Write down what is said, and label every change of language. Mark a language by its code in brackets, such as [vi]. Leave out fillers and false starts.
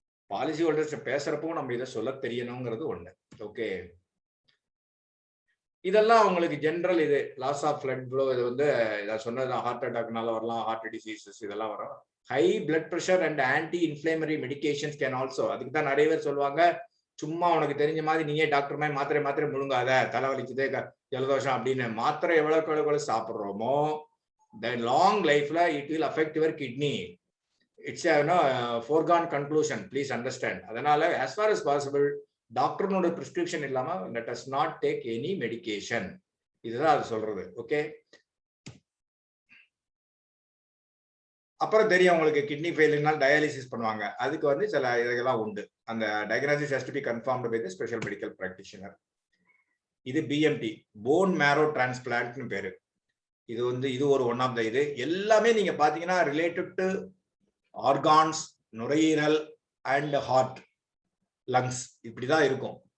[ta] Policy holders பேசுறப்போ நம்ம இதை சொல்ல தெரியணுங்கிறது ஒண்ணு. ஓகே, இதெல்லாம் உங்களுக்கு ஜென்ரல். இது லாஸ் ஆஃப் பிளட் ஃப்ளோ, இது வந்து இதை சொன்னது ஹார்ட் அட்டாக்னால வரலாம், ஹார்ட் டிசீசஸ் இதெல்லாம் வரும். [en] High blood pressure and anti inflammatory medications can also. [ta] அதுக்கு தான் நிறைய பேர் சொல்லுவாங்க, சும்மா உனக்கு தெரிஞ்ச மாதிரி நீயே டாக்டர் மாதிரி மாத்திரை முழுங்காத, தலைவலிக்குது, ஜலதோஷம் அப்படின்னு. மாத்திரை எவ்வளவுக்கு சாப்பிட்றோமோ [en] the long life la it will affect your kidney. It's foregone conclusion, please understand. அதனால as far as possible [ta] டாக்டர்னோட prescription இல்லாம [en] let us not take any medication. [ta] இதுதான் அது சொல்றது. ஓகே, அப்புறம் தெரியும் உங்களுக்கு கிட்னி ஃபெயிலியர்னால டயாலிசிஸ் பண்ணுவாங்க. அதுக்கு வந்து சில இதெல்லாம் உண்டு. அந்த diagnosis [en] Has to be confirmed by the special medical practitioner. [ta] இது பிஎம்டி, போன் மேரோ டிரான்ஸ்பிளான்ட்னு பேரு. இது வந்து இது ஒரு ஒன் ஆஃப் த இது எல்லாமே நீங்க பாத்தீங்கன்னா ரிலேட்டட் டு ஆர்கான்ஸ், நுரையீரல் அண்ட் ஹார்ட், லங்ஸ், இப்படிதான் இருக்கும்.